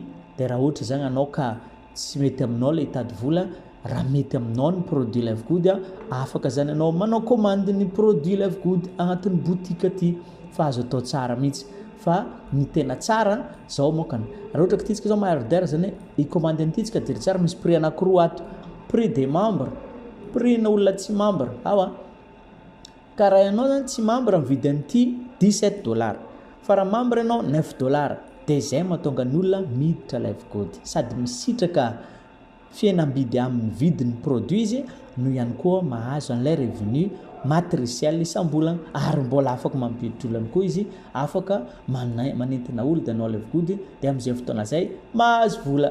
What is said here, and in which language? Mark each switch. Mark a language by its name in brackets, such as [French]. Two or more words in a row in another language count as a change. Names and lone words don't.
[Malagasy] Dia raha ohatra zany anao ka tsy mety aminao le hitady vola, raha mety aminao ny produit Livegood afaka zany anao manao commande ny produit Livegood agnatin'ny boutique ty fa azo atao tsara mihitsy. Fa ny tena tsara zao mokany raha ohatra ka titsika zao maharder zany i commande antitsika diry tsara misy prix anankiroa ato, [French] prix des membres, [Malagasy] prix na olona tsy membre ao ka raha ianao zany tsy membre mividy an'ity $17 fa raha membre ianao $9 dia zay mahatonga ny olona miditra Livegood sady misitraka fihenam-bidy amin'ny vidin'ny produit izy no ihany koa mahazo an'ilay [French] revenu matriciel [Malagasy] isam-bolana ary mbola afaka mampiditra olona koa izy afaka manentina olo dia anao Livegood dia amin'izay fotoana zay mahazo vola.